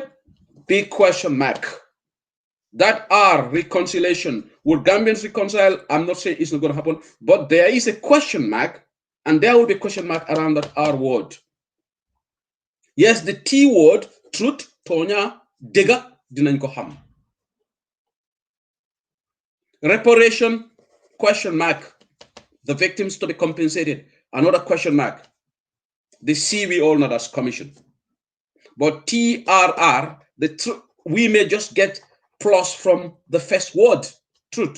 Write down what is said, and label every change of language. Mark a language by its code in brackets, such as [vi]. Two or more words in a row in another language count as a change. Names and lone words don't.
[en] Big question mark. That our reconciliation, will Gambians reconcile? I'm not saying it's not going to happen, but there is a question mark, and there will be a question mark around that R word. Yes, the T word, truth, Tonya, Dega, [wo] dinañ ko xam. [en] Reparation, question mark. The victims to be compensated, another question mark. The C we all know that's commission. But TRR, we may just get plus from the first word, truth.